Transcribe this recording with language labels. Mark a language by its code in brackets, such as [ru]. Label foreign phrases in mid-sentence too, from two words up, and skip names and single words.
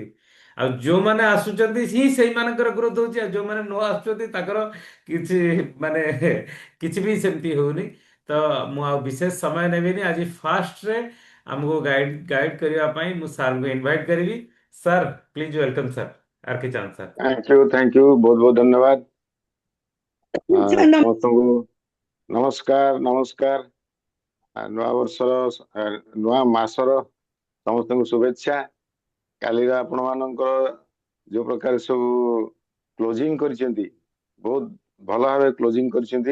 [or] ଆଉ ଯୋଉମାନେ ଆସୁଛନ୍ତି ହିଁ ସେଇମାନଙ୍କର ଗ୍ରୋଥ ହଉଛି, ଆଉ ଯୋଉମାନେ ନ ଆସୁଛନ୍ତି ତାଙ୍କର କିଛି ମାନେ କିଛି ବି ସେମିତି ହଉନି। ତ ମୁଁ ଆଉ ବିଶେଷ ସମୟ ନେବିନି, ଆଜି ଫାର୍ଷ୍ଟରେ ଆମକୁ ଗାଇଡ କରିବା ପାଇଁ ମୁଁ ସାର୍ଙ୍କୁ ଇନଭାଇଟ୍ କରିବି। ସାର୍ [en] please welcome [or] ସାର୍, ଆର କେ ଚାନ୍ଦ ସାର୍। [en] thank you [hi] बहुत बहुत धन्यवाद। [or] ସାର୍ ସମସ୍ତଙ୍କୁ ନମସ୍କାର ନମସ୍କାର। ନୂଆ ବର୍ଷର ନୂଆ ମାସର ସମସ୍ତଙ୍କୁ ଶୁଭେଚ୍ଛା। କାଲିର ଆପଣ ମାନଙ୍କର ଯୋଉ ପ୍ରକାର ସବୁ କ୍ଲୋଜିଂ କରିଛନ୍ତି, ବହୁତ ଭଲ ଭାବେ କ୍ଲୋଜିଂ କରିଛନ୍ତି।